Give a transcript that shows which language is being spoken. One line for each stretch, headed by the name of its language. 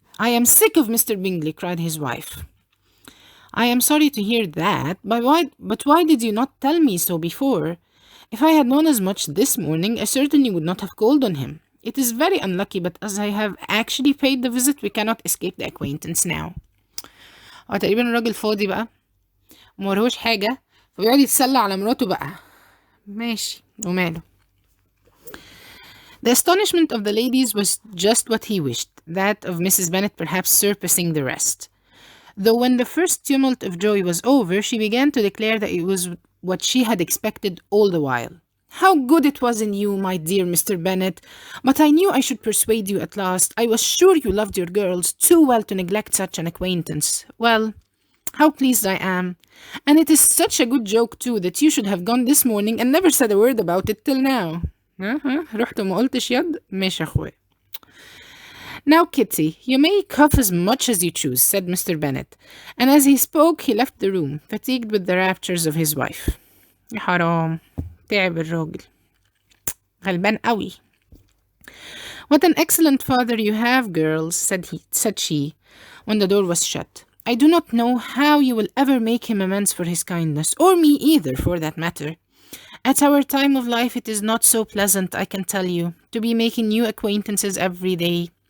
English: "I am sick of Mr. Bingley," cried his wife. "I am sorry to hear that, but why did you not tell me so before? If I had known as much this morning, I certainly would not have called on him. It is very unlucky, but as I have actually paid the visit, we cannot escape the acquaintance now."
Arabic: تقريبا الراجل فاضي بقى ومورهوش حاجة فبيقعد يتسلى على مراته بقى. ماشي وماله.
English: The astonishment of the ladies was just what he wished, that of Mrs. Bennet perhaps surpassing the rest. Though when the first tumult of joy was over, she began to declare that it was what she had expected all the while. How good it was in you, my dear Mr. Bennet. But I knew I should persuade you at last. I was sure you loved your girls too well to neglect such an acquaintance. Well, how pleased I am. And it is such a good joke, too, that you should have gone this morning and never said a word about it till now.
Arabic: رحت وما قلتش يد ماشي يا أخويا.
English: Now, Kitty, you may cough as much as you choose, said Mr. Bennet. And as he spoke, he left the room, fatigued with the raptures of his wife.
Arabic: يا حرام تعب الراجل غلبان قوي.
English: What an excellent father you have, girls, said she, when the door was shut. I do not know how you will ever make him amends for his kindness, or me either, for that matter. At our time of life, it is not so pleasant, I can tell you, to be making new acquaintances every day.